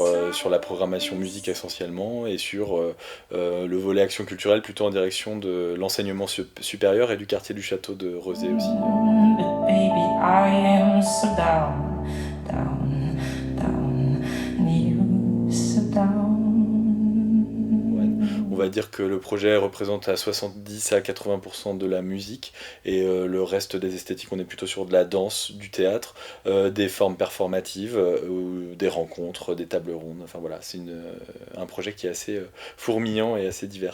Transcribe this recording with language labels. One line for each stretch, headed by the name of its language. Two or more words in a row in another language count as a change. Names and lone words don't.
French: sur la programmation musique essentiellement et sur le volet action culturelle plutôt en direction de l'enseignement supérieur et du quartier du château de Rezé aussi.
English: But baby, I am so down, down, down, and you so down.
French: On va dire que le projet représente à 70 à 80% de la musique et le reste des esthétiques, on est plutôt sur de la danse, du théâtre, des formes performatives, des rencontres, des tables rondes. Enfin voilà, c'est un projet qui est assez fourmillant et assez divers.